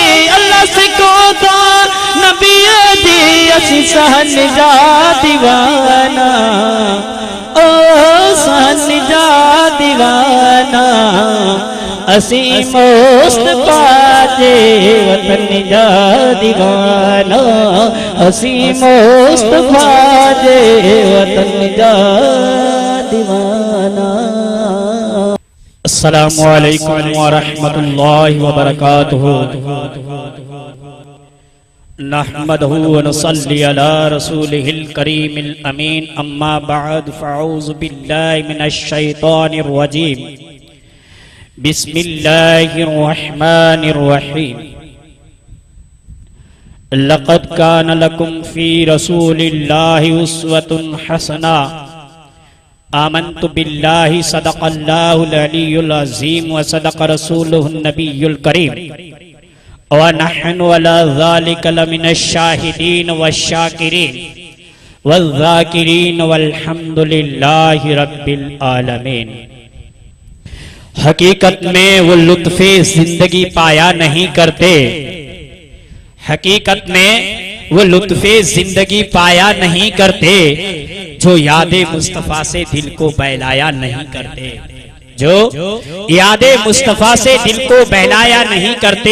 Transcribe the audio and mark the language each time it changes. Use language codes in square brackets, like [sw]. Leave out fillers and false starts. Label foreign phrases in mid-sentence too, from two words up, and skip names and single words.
[sd] الله سيکو ٻه نبي جي اسين سهڻ جا ديوانا، او سهڻ جا ديوانا، اسين مصطفیٰ جي وطن جا ديوانا، اسين مصطفیٰ جي وطن جا ديوانا. [ar] السلام عليكم ورحمة الله وبركاته. نحمده ونصلي على رسوله الكريم الأمين، أما بعد فأعوذ بالله من الشيطان الرجيم. بسم الله الرحمن الرحيم. لقد كان لكم في رسول الله أسوة حسنة. آمنت بالله صدق الله العلي العظيم وصدق رسوله النبي الكريم ونحن على ذلك لمن الشاهدين والشاكرين والذاكرين والحمد لله رب العالمين. [ur] حقیقت میں وہ لطفِ زندگی پایا نہیں کرتے، حقیقت میں وہ لطفِ زندگی پایا نہیں کرتے جو یادِ مصطفیٰ سے دل کو بہلایا نہیں کرتے، جو یادِ مصطفیٰ سے دل کو بہلایا نہیں کرتے.